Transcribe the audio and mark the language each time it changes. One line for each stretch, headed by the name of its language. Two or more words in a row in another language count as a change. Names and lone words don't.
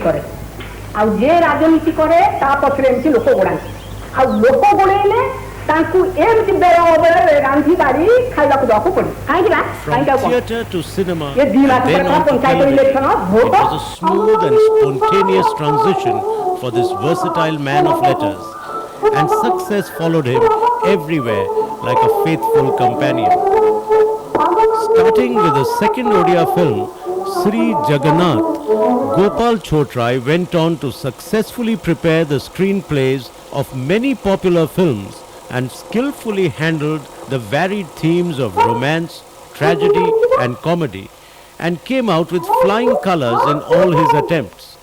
Odia: କରେ, ଆଉ ଯେ ରାଜନୀତି କରେ ତା ପଛରେ ଏମିତି ଲୋକ ଗୋଡ଼ାନ୍ତି, ଆଉ ଲୋକ ଗୋଡ଼େଇଲେ ତାଙ୍କୁ ଏମିତି ବେଳ ଅବେଳରେ ରାନ୍ଧି ବାଢ଼ି ଖାଇବାକୁ ଦେବାକୁ ପଡେ। କାହିଁକି ନା
English: From theatre to cinema,
Odia: ଏ ଦି ମାସ
English: and then
Odia: ପରେ
English: on to
Odia: ପଞ୍ଚାୟତ
English: television,
Odia: ଇଲେକ୍ସନ
English: it
Odia: ଭୋଟ
English: was a smooth and spontaneous transition for this versatile man of letters, and success followed him everywhere like a faithful companion. Starting with the second Odia film, Sri Jagannath, Gopal Chotrai went on to successfully prepare the screenplays of many popular films and skillfully handled the varied themes of romance, tragedy and comedy, and came out with flying colors in all his attempts.